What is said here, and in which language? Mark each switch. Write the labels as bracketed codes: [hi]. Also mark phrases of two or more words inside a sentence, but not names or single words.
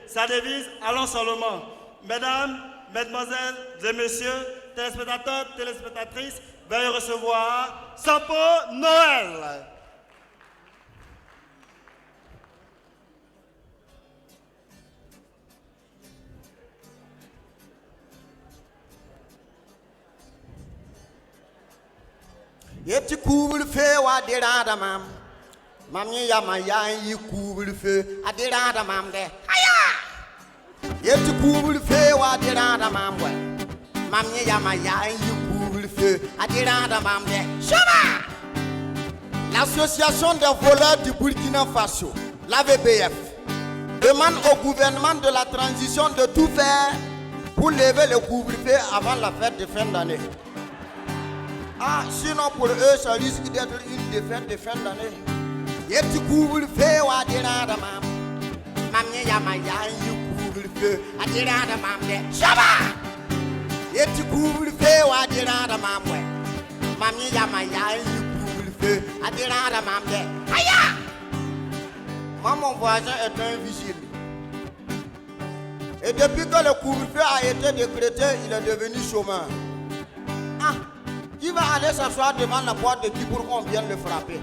[fr] Sa devise, allons seulement. Mesdames, mesdemoiselles et messieurs, téléspectateurs, téléspectatrices, veuillez recevoir Sampo Noël. [mos] Yeti couvre-feu wa derada mam. Mamie ya maya yi couvre-feu a derada mam de. Aya! Yeti couvre-feu wa derada mam we. Mamie ya maya yi couvre-feu a derada mam de. Chama! [fr] L'association des voleurs du Burkina Faso, l'AVBF, demande au gouvernement de la transition de tout faire pour lever le couvre-feu avant la fête de fin d'année. Ah, sinon pour eux, ça risque d'être une défaite de fin d'année. [mos] Yeti couvre-feu wa derada mam. Mamie ya maya yi couvre-feu a derada mam de. Chama! Yeti couvre-feu wa derada mam we. Mamie ya maya yi couvre-feu a derada mam de. Aya! [fr] Moi, mon voisin est un vigile. Et depuis que le couvre-feu a été décrété, il est devenu chômeur. Ah! Qui va aller s'asseoir devant la porte de qui pour qu'on vienne le frapper?